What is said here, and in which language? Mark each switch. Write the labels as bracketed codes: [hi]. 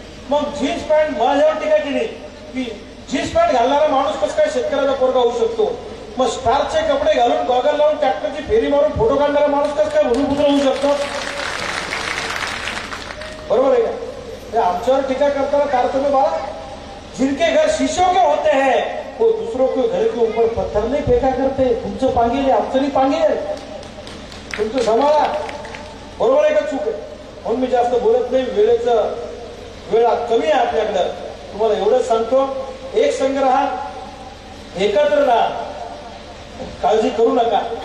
[mr] मग jeans pant माझ्यावर टीका केली की जीन्स पॅन्ट घालणारा माणूस कसं काय शेतकऱ्याचा पोरगा होऊ शकतो? मग स्टारचे कपडे घालून गॉगल लावून ट्रॅक्टरची फेरी मारून फोटो काढणारा माणूस कसं काय भूमिपुत्र होऊ शकतो? बरोबर आहे का? आमच्यावर टीका करताना तारतम्य बाळा. [hi] जिनके घर शीशों के होते हैं वो दूसरों के घर के ऊपर पत्थर नहीं फेका करते. [mr] तुमचं पांगेल आमचं नाही पांगेल, तुमचं सांभाळा. बरोबर आहे का? चूक आहे म्हणून मी जास्त बोलत नाही. वेळ कमी आहे आपल्याकडं. तुम्हाला एवढंच सांगतो, एक संघ राहा, एकत्र राहा, काळजी करू नका.